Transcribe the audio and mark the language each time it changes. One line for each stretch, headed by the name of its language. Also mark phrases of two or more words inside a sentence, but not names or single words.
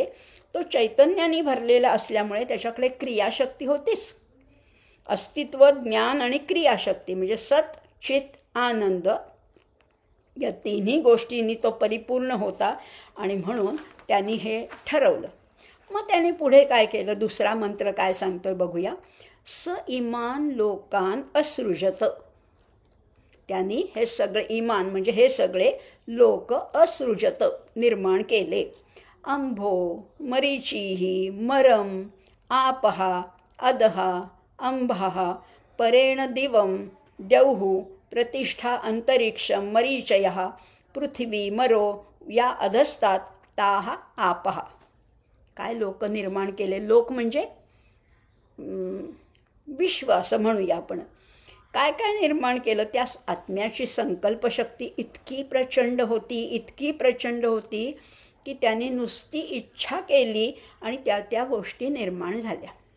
Marathi: तो चैतन्याने भरलेला असल्यामुळे त्याच्याकडे क्रियाशक्ती होतीच. अस्तित्व, ज्ञान आणि क्रियाशक्ती म्हणजे सत, चित, आनंद या तिन्ही गोष्टींनी तो परिपूर्ण होता. आणि म्हणून त्यांनी हे ठरवलं. मग त्याने पुढे काय केलं, दुसरा मंत्र काय सांगतोय बघूया.
Sanskrit: स इमान लोकान असृजत.
Marathi: त्यांनी हे सगळे इमान म्हणजे हे सगळे लोक असृजत निर्माण केले.
Sanskrit: अंभो मरीचिही मरम आपहा अदहा अंबहा परेण दिवम द्यौः प्रतिष्ठा अंतरिक्षम मरीचयः पृथ्वी मरो या अधस्तात ताहा आपहा.
Marathi: काय लोक निर्माण केले. लोक म्हणजे विश्व असं म्हणूया आपण. काय काय निर्माण केलं. त्या आत्म्याची संकल्पशक्ती इतकी प्रचंड होती, इतकी प्रचंड होती की त्याने नुसती इच्छा केली आणि त्या त्या गोष्टी निर्माण झाल्या.